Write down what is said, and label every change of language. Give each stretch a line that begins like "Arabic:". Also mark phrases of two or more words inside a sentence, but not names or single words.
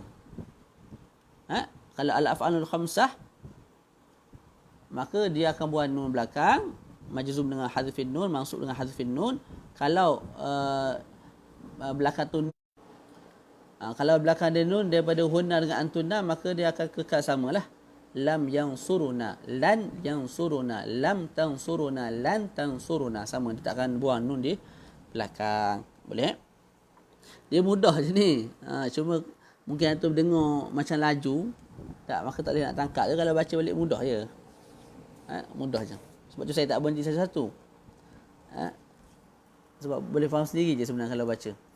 Malay: Kalau
Arabic: الأفعال الخمسة,
Malay: maka dia akan buat nun belakang, majzum dengan
Arabic: حذف النون,
Malay: mansub dengan
Arabic: حذف النون.
Malay: Kalau belakang tu kalau belakang dia nun daripada hunna dengan antunna, maka dia akan kekal samalah.
Arabic: لم ينصرونَ، لن ينصرونَ، لم تنصرونَ، لن تنصرونَ,
Malay: sama, dia tak akan buang nun di belakang. Boleh? Dia mudah je ni. Cuma mungkin antum dengar macam laju, tak, maka tak boleh nak tangkap je. Kalau baca balik mudah je. Mudah je. Sebab tu saya tak berhenti satu-satu. Sebab boleh faham sendiri je sebenarnya kalau baca.